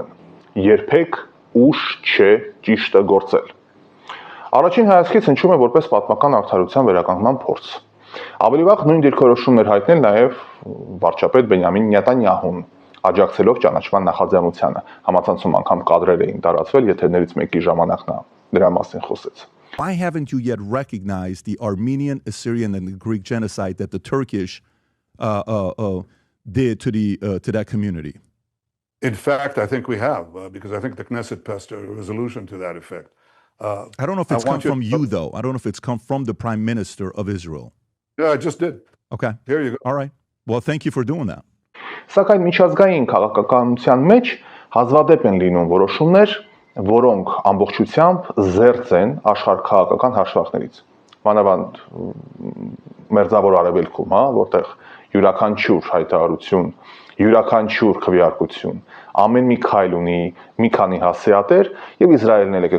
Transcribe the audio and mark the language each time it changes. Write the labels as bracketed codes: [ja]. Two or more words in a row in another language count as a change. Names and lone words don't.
[hy] երբեք ուշ չէ ճիշտը գործել։ Առաջին հայացքից հնչում է որպես պատմական արդարության վերականգնման փորձ։ Ավելի վաղ նույն դիրքորոշումներ հայտնել նաև վարչապետ Բենյամին Նետանյահուն, աջակցելով ճանաչման նախաձեռնությանը։ Համացանցում անգամ կադրեր էին տարածվել, եթերներից մեկի ժամանակ նա դրա մասին խոսեց։ [en] Why haven't you yet recognized the Armenian, Assyrian, and the Greek genocide that the Turkish did to that community? In fact, I think we have, because I think the Knesset passed a resolution to that effect. I don't know if it's come from you, though. I don't know if it's come from the Prime Minister of Israel. Yeah, I just did. Okay. Here you go. All right. Well, thank you for doing that. [hy] Սակայն միջազգային քաղաքականության մեջ հազվադեպ են լինում որոշումներ, որոնք ամբողջությամբ զերծ են աշխարհքաղաքական հաշվարկներից։ Մանավանդ Մերձավոր Արևելքում, որտեղ յուրաքանչյուր հայտարարություն, յուրաքանչյուր քվեարկություն, ամեն մի քայլ ունի մի քանի հասցեատեր, եւ Իսրայելն էլ եկեք